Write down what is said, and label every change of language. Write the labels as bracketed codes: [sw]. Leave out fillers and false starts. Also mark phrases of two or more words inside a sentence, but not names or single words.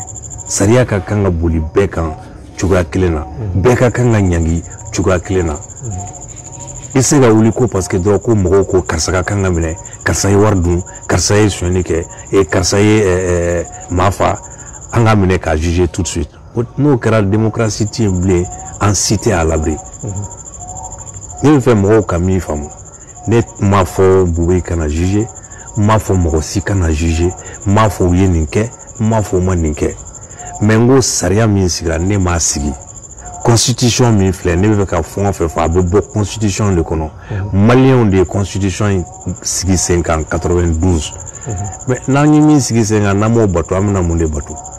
[bm] Sariya ka kan ka boli bɛɛ kan cogoya kelen na bɛɛ ka kan ka ɲangi cogoya kelen na i se ka wuli ko [fr] parce que [bm] dɔrɔn ko mɔgɔw ko karisa ka kan ka minɛ karisa ye wari dun karisa ye sonyɛli kɛ karisa ye maa fa an ka minɛ k'a [fr] juger tout de suite [bm] n'o kɛra démocratie tɛ yen bilen an si tɛ [fr] à l'abri [bm] ne bɛ fɛ mɔgɔw ka min faamu ne m'a fɔ Bube kana juger n m'a fɔ mɔgɔ si kana juger n m'a fɔ u ye nin kɛ n m'a fɔ u ma nin kɛ. Mais ngo sariya min sigira ne m'a sigi constitution min filɛ ne bɛ fɛ ka fɛn o fɛn fɔ a bɛ bɔ constitution de kɔnɔ maliyɛnw de ye constitution in sigi sen kan 92 mais n'an ye min sigi sen kan n'an m'o bato an bɛna mun de bato